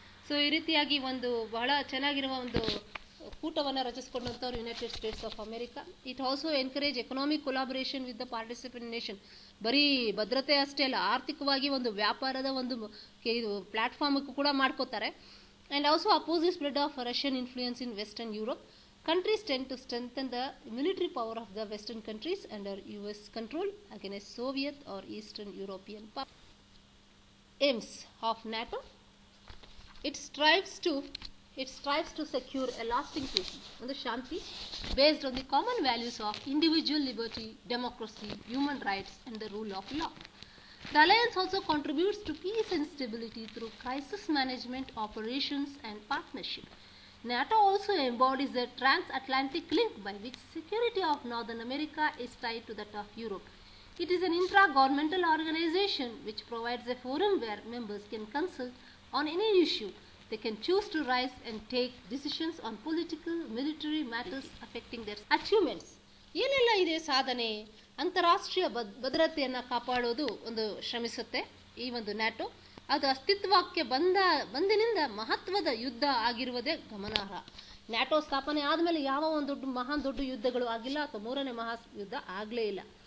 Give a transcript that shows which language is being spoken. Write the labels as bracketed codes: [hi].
[kn] So ಈ ರೀತಿಯಾಗಿ ಒಂದು ಬಹಳ ಚೆನ್ನಾಗಿರುವ ಒಂದು ಕೂಟವನ್ನು ರಚಿಸಿಕೊಂಡಂಥವ್ರು United States of America. [en] It also encourage economic collaboration with the participant nation. [kn] ಬರೀ ಭದ್ರತೆ ಅಷ್ಟೇ ಅಲ್ಲ, ಆರ್ಥಿಕವಾಗಿ ಒಂದು ವ್ಯಾಪಾರದ ಒಂದು ಪ್ಲಾಟ್ಫಾರ್ಮ್ ಕೂಡ ಮಾಡ್ಕೋತಾರೆ. [en] And also opposes spread of Russian influence in Western Europe. Countries tend to strengthen the military power of the Western countries under US control against Soviet or Eastern European power. Aims of NATO. It strives to secure a lasting peace and shanti based on the common values of individual liberty, democracy, human rights and the rule of law. The alliance also contributes to peace and stability through crisis management, operations and partnership. NATO also embodies the transatlantic link by which security of Northern America is tied to that of Europe. It is an intra-governmental organization which provides a forum where members can consult on any issue. They can choose to rise and take decisions on political, military matters affecting their achievements. [kn] ಏನೆಲ್ಲ ಇದೆ ಸಾಧನೆ? ಅಂತಾರಾಷ್ಟ್ರೀಯ ಭದ್ರತೆಯನ್ನು ಕಾಪಾಡೋದು ಒಂದು ಶ್ರಮಿಸುತ್ತೆ ಈ ಒಂದು NATO. ಅದು ಅಸ್ತಿತ್ವಕ್ಕೆ ಬಂದಿನಿಂದ ಮಹತ್ವದ ಯುದ್ಧ ಆಗಿರುವುದೇ ಗಮನಾರ್ಹ. ನ್ಯಾಟೋ ಸ್ಥಾಪನೆ ಆದಮೇಲೆ ಯಾವ ಒಂದು ಮಹಾನ್ ದೊಡ್ಡ ಯುದ್ಧಗಳು ಆಗಿಲ್ಲ ಅಥವಾ 3ನೇ ಮಹಾಯುದ್ಧ ಆಗಲೇ ಇಲ್ಲ.